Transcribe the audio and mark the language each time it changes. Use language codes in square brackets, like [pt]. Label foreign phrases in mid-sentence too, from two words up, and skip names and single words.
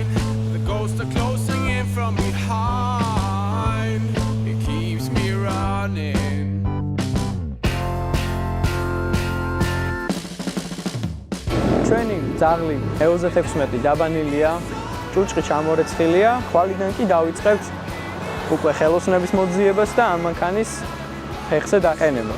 [en] The ghosts are closing in from behind, it keeps me running. [ka] ჩვენი ძაღლი E16 დაბანილია, ჭუჭყი ჩამორეცხილია, ხვალიდან კი დავიწყებთ უკვე ხელოსნების მოძიებას და ამ მანქანის ფეხზე დაყენებას.